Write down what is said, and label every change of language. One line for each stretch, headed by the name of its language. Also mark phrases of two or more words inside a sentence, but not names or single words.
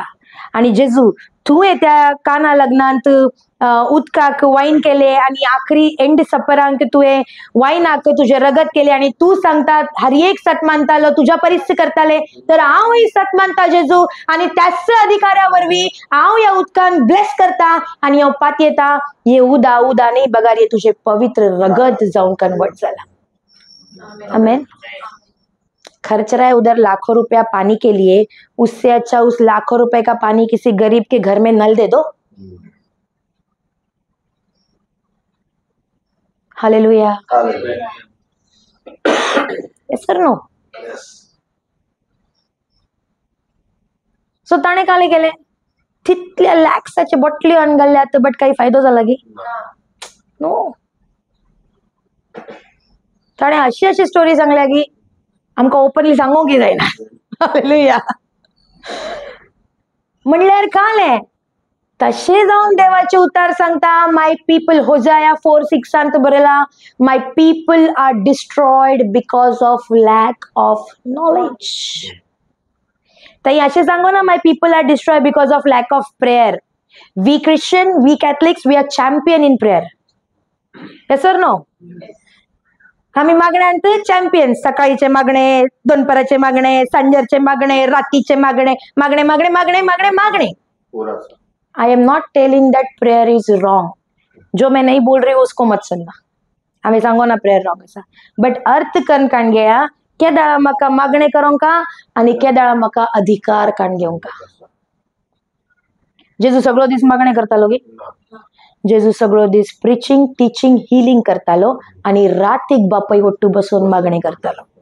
Konkani: आणि जेजू तुवें त्या काना लग्नांत उदकाक वाईन केले आणि आखरी एंड सपरांक तुवें वाईनाक तुझे रगत केले आणि तू सांगता हर एक सत मानतालो तुझ्या परिस्थिती करताले. तर हांवूय सत मानता जेजू आणि त्याच अधिकाऱ्या वरवीं हांव ह्या उदकान ब्लेस करता आणि हांव पात येता. हे उदा न्ही बगार, हे तुझे पवित्र रगत जाऊन कन्वर्ट जाला. आमेन.
Hindi: खर्च रहा है उधर लाखों रुपया पानी के लिए, उससे अच्छा उस लाखों रुपए का पानी किसी गरीब के घर में नल दे दो. हालेलुया.
English: Yes sir no.
Konkani: सो ताणे काले गेले तितल्या लॅक्साचे बॉटली आणगल्ल्यात, बट काही फायदो जाला की नो. ताणे अशी स्टोरी सांगल्या की आमकां ओपनली सांगूंक जायना. हालेलुया. म्हणल्यार काले तशें जावन देवाचे उतार सांगता.
English: My people,
Konkani: होजाया 4:6 बरयला,
English: My people are destroyed because of lack of knowledge.
Konkani: ताई अशें सांगो ना,
English: My people are destroyed because of lack of prayer. We Christian, we Catholics, we are champion in prayer. Yes or no.
Konkani: आम्ही मागण्यांत चॅम्पियन. सकाळीचे मागणे, दोनपराचे मागणे, सांजेरचे मागणे, रातीचे मागणे, मागणे मागणे मागणे मागणे मागणे.
English: I am not telling that prayer is wrong.
Hindi: जो मैं नहीं बोल रही हूँ उसको मत सुनना.
Konkani: आम्ही सांगो ना
English: prayer wrong
Konkani: आसा, बट अर्थ कन काण घेया. केदाळा म्हाका मागणे करूंका आणि केदाळा म्हाका अधिकार काण घेवंका. जेजू सगळो दीस मागणे करतालो गी. जेजू सगळो दीस
English: preaching, teaching, healing
Konkani: करतालो आणि रातीक बापाय ओट्टू बसून मागणे करतालो.